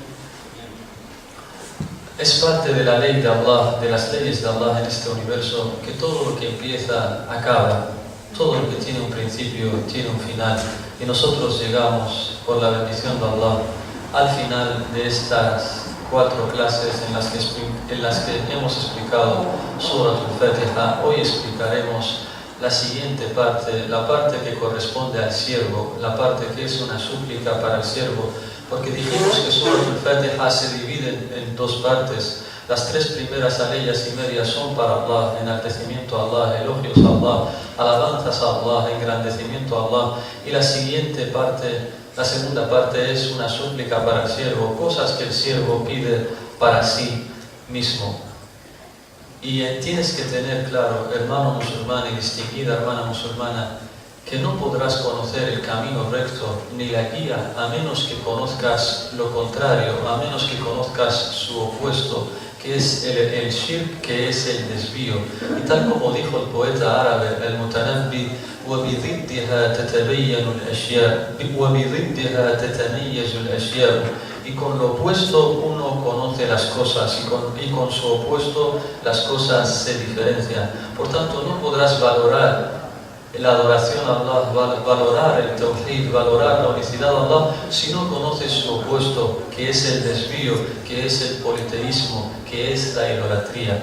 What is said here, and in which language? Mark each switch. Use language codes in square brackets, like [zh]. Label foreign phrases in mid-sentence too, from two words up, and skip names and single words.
[es] Es parte de la ley de Allah, de las leyes de Allah en este universo, que todo lo que empieza acaba, todo lo que tiene un principio tiene un final, y nosotros llegamos, por la bendición de Allah, al final de estas 4 clases en las que hemos explicado Surat al-Fatiha. Hoy explicaremos la siguiente parte, la parte que corresponde al siervo, la parte que es una súplica para el siervo, porque dijimos que Surat al-Fatiha se divide en 2 partes. Las 3 primeras aleyas y medias son para Allah, enaltecimiento a Allah, elogios a Allah, alabanzas a Allah, engrandecimiento a Allah, y la siguiente parte, la segunda parte, es una súplica para el siervo, cosas que el siervo pide para sí mismo. Y tienes que tener claro, hermano musulmán y distinguida hermana musulmana, que no podrás conocer el camino recto ni la guía a menos que conozcas lo contrario, a menos que conozcas su opuesto, que es el shirk, que es el desvío. Y tal como dijo el poeta árabe, el Mutanabbi, [ar] وَبِضِدِّهَا تَتَبَيَّنُ الْأَشْيَاءُ وَبِضِدِّهَا تَتَمَيَّزُ الْأَشْيَاءُ. [es] Y con lo opuesto uno conoce las cosas, y con su opuesto las cosas se diferencian. Por tanto, no podrás valorar la adoración a Allah, valorar el tawhid, valorar la unicidad de Allah, si no conoces su opuesto, que es el desvío, que es el politeísmo, que es la idolatría.